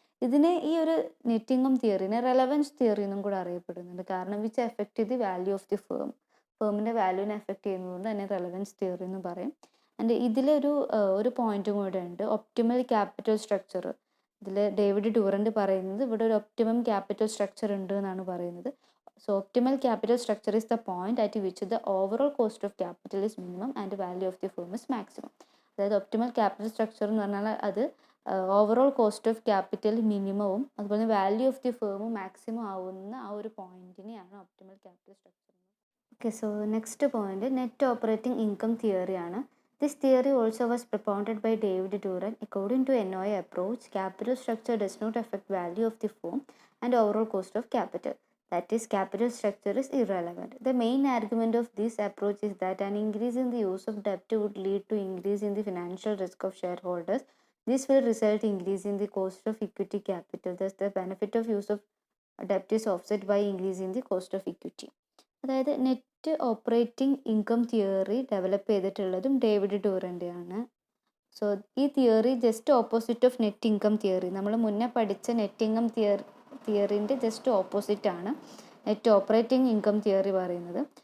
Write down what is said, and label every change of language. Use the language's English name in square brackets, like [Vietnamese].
[Malayalam] ഇതിനെ ഈ ഒരു നെറ്റ് ഇൻകം തിയറിനെ റെലവൻസ് തിയറി എന്നും കൂടെ അറിയപ്പെടുന്നുണ്ട്. കാരണം [English] which effect the value of the [Malayalam] ഫേമിൻ്റെ വാല്യൂവിനെ effect ചെയ്യുന്നതുകൊണ്ട് തന്നെ റെലവൻസ് തിയറി എന്ന് പറയും. ആൻഡ് ഇതിലൊരു പോയിന്റും കൂടെ ഉണ്ട്, ഒപ്റ്റിമൽ ക്യാപിറ്റൽ സ്ട്രക്ചർ. ഇതിൽ ഡേവിഡ് ഡ്യൂറൻ്റ് പറയുന്നത് ഇവിടെ ഒരു ഒപ്റ്റിമം ക്യാപിറ്റൽ സ്ട്രക്ചർ ഉണ്ട് എന്നാണ് പറയുന്നത്. [English] So optimal capital structure is the point at which the overall cost of capital is minimum and the value of the firm is maximum. [Malayalam] അതായത് optimal capital structure എന്ന് പറഞ്ഞാൽ അത് ഓവറോൾ കോസ്റ്റ് ഓഫ് ക്യാപിറ്റൽ മിനിമവും അതുപോലെ value of the ഫേമും maximum ആവുന്ന ആ ഒരു പോയിന്റിനെയാണ് optimal capital structure. [English] Okay, so next point, net operating income theory [Malayalam] ആണ്. [English] This theory also was propounded by David Duran. According to NOI approach, capital structure does not affect value of the firm and overall cost of capital. That is, capital structure is irrelevant. The main argument of this approach is that an increase in the use of debt would lead to increase in the financial risk of shareholders. This will result in increase in the cost of equity capital. Thus, the benefit of use of debt is offset by increase in the cost of equity. [Malayalam] അതായത് net operating income theory develop ചെയ്തിട്ടുള്ളതും David ഡൂറൻ്റെ ആണ്. So ഈ theory just opposite of net income theory, നമ്മൾ മുന്നേ പഠിച്ച net income തിയറിൻ്റെ just opposite ആണ് net operating income theory പറയുന്നത്.